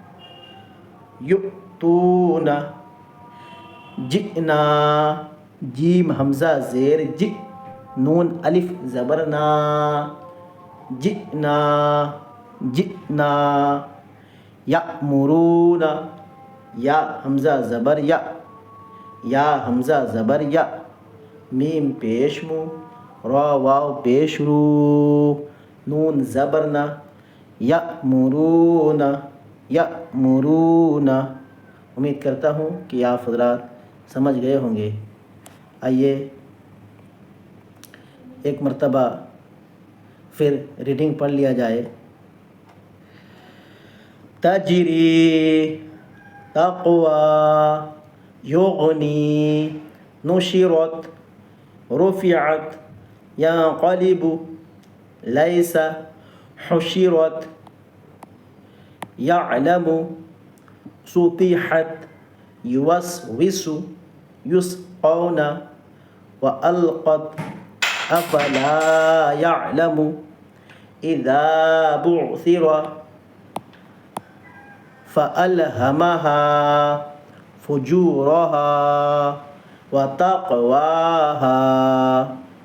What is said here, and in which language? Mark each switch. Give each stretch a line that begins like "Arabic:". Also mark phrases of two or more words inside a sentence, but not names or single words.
Arabic: یؤتون، جئنا،
Urdu: جیم حمزہ زیر ج، نون الف زبر نا،
Arabic: جئنا جئنا،
Urdu: یأمرون، یا حمزہ زبر یا، یا حمزہ زبر یا، میم پیش مو، را واو پیش رو، نون زبر نا،
Arabic: یأمرون یأمرون،
Urdu: امید کرتا ہوں کہ آپ حضرات سمجھ گئے ہوں گے۔ آئیے ایک مرتبہ پھر ریڈنگ پڑھ لیا جائے.
Arabic: تجری تقوی یغنی نشرت رفعت ينقلب ليس حشرت يعلم سطحت يوسوس يسقون وألقت أفلا يعلم إذا بعثر فألهمها فجورها وتقواها.